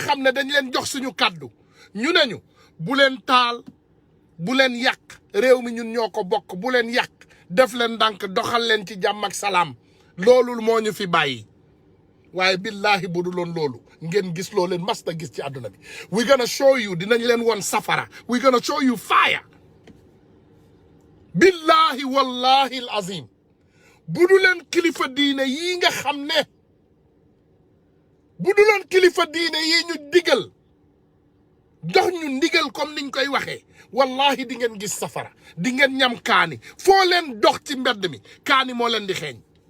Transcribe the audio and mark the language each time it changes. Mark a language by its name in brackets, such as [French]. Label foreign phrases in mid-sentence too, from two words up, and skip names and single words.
[Wolof] xam ne dañ leen jox suñu kàddu ñu ne ñu bu leen taal bu leen yàq réew mi ñun ñoo ko bokk bu leen yàq def leen ndànk doxal leen ci jàmm ak salaam loolu moo ñu fi bàyyi waaye billahi bu du loon loolu ngeen gis loo leen masta gis ci àdduna bi [English] we gonna show you [Wolof] dinañ leen won safara [English] we gonna show you fire [Arabic] بالله والله العظيم [Wolof] bu du leen kilifa diine yii nga xam ne bu du leen kilifa diine yii ñu digal jox ñu ndigal comme niñ koy waxee wallahi di ngeen gis safara di ngeen ñam kaani foo leen dox ci mbedd mi kaani moo leen di xeeñ